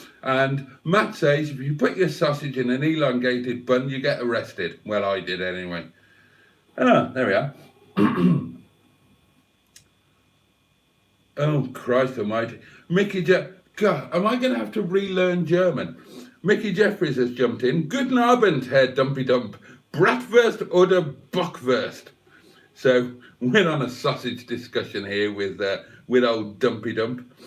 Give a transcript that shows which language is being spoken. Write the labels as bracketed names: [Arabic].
[English] And Matt says, if you put your sausage in an elongated bun, you get arrested. Well, I did anyway. Ah, there we are. Oh, Christ almighty. God, am I going to have to relearn German? Mickey Jeffries has jumped in. [German] Guten Abend, Herr Dumpy Dump. Bratwurst oder Bockwurst? [English] So, we're on a sausage discussion here with old Dumpy Dump.